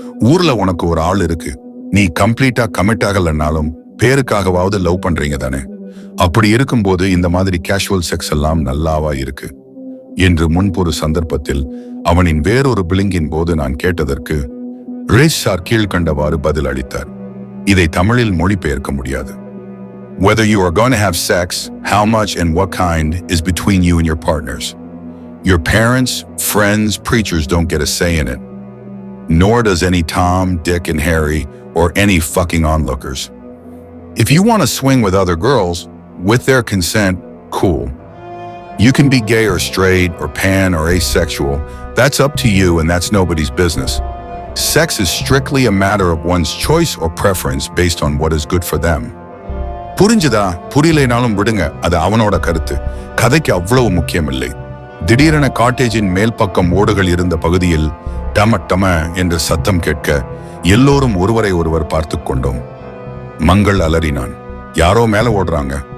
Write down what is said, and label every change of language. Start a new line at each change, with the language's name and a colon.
Tamil: ஊர்ல உனக்கு ஒரு ஆள் இருக்கு, நீ கம்ப்ளீட்டா கமிட் ஆகலன்னாலும் பேருக்காகவாவது லவ் பண்றீங்க தானே? அப்படி இருக்கும்போது இந்த மாதிரி கேஷுவல் செக்ஸ் எல்லாம் நல்லாவா இருக்கு என்று முன்பொரு சந்தர்ப்பத்தில் அவனின் வேறொரு பிளிங்கின் போது நான் கேட்டதற்கு ரேஸ் சார் கீழ்கண்டவாறு பதில் அளித்தார். இதை தமிழில் மொழிபெயர்க்க முடியாது.
English: Whether you are going to have sex, how much and what kind is between you and your partners. Your parents, friends, preachers don't get a say in it. Nor does any Tom, Dick, and Harry or any fucking onlookers. If you want to swing with other girls, with their consent, cool. You can be gay or straight or pan or asexual. That's up to you and that's nobody's business. Sex is strictly a matter of one's choice or preference based on what is good for them.
Tamil: புரிஞ்சுதா? புரியலைனாலும் விடுங்க, அது அவனோட கருத்து. கதைக்கு அவ்வளவு முக்கியம் இல்லை. திடீரென காட்டேஜின் மேல் பக்கம் ஓடுகள் இருந்த பகுதியில் டம என்று சத்தம் கேட்க எல்லோரும் ஒருவரை ஒருவர் பார்த்து கொண்டோம். மங்கள் அலறினான். யாரோ மேல ஓடுறாங்க.